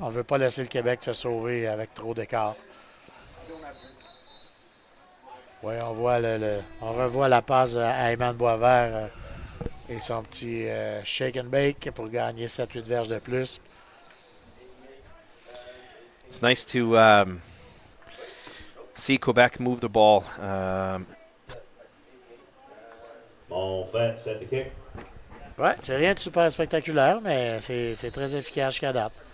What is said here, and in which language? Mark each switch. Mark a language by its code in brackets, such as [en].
[fr] On ne veut pas laisser le Québec se sauver avec trop d'écart. Oui, on voit on revoit la passe à Ayman Boisvert et son petit [en] shake and bake [fr] pour gagner 7-8 verges de plus. [en] It's nice to see Quebec move the ball. Monfette set the kick. [fr] Oui, c'est rien de super spectaculaire, mais c'est très efficace jusqu'à date.